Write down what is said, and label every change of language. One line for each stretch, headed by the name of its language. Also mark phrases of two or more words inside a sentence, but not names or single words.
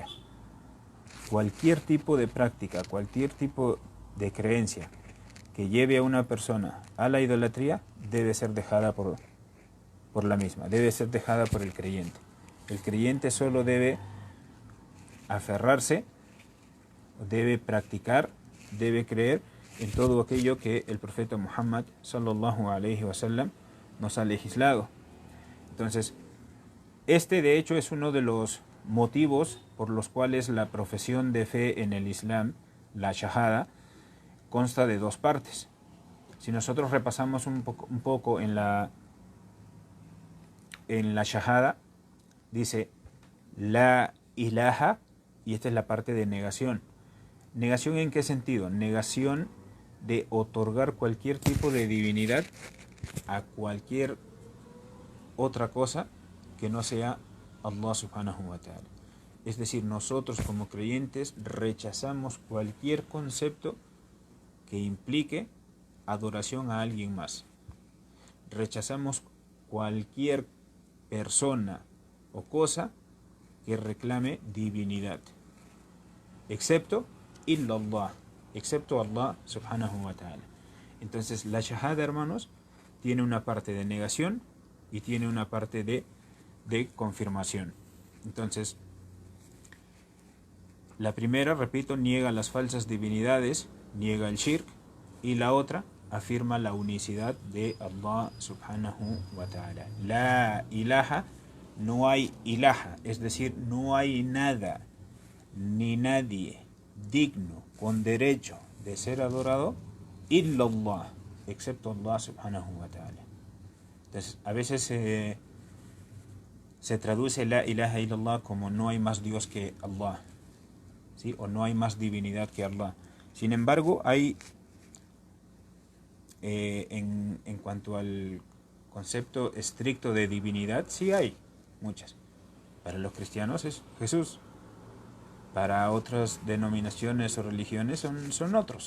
Spanish: Cualquier tipo de práctica, cualquier tipo de creencia que lleve a una persona a la idolatría debe ser dejada por la misma, debe ser dejada por el creyente. El creyente solo debe aferrarse, debe practicar, debe creer en todo aquello que el profeta Muhammad
Arabic: صلى الله عليه وسلم
Spanish: nos ha legislado. Entonces, este de hecho es uno de los motivos por los cuales la profesión de fe en el Islam, la shahada, consta de dos partes. Si nosotros repasamos un poco en la shahada, dice
Arabic: لا إله,
Spanish: y esta es la parte de negación. ¿Negación en qué sentido? Negación de otorgar cualquier tipo de divinidad a cualquier otra cosa que no sea
Arabic: الله سبحانه وتعالى.
Spanish: Es decir, nosotros como creyentes rechazamos cualquier concepto que implique adoración a alguien más. Rechazamos cualquier persona o cosa que reclame divinidad, excepto illallah, excepto
Arabic: الله سبحانه وتعالى.
Spanish: Entonces la shahada, hermanos, tiene una parte de negación y tiene una parte de confirmación. Entonces, la primera, repito, niega las falsas divinidades, niega el shirk, y la otra afirma la unicidad de
Arabic: الله سبحانه وتعالى. لا إله,
Spanish: no hay ilaha, es decir, no hay nada ni nadie digno, con derecho de ser adorado,
Arabic: إلا الله, excepto الله سبحانه وتعالى.
Spanish: Entonces, a veces se traduce
Arabic: لا إله إلا الله
Spanish: como no hay más Dios que Allah, ¿sí? O no hay más divinidad que Allah. Sin embargo, hay en cuanto al concepto estricto de divinidad, sí hay muchas. Para los cristianos es Jesús. Para otras denominaciones o religiones son otros.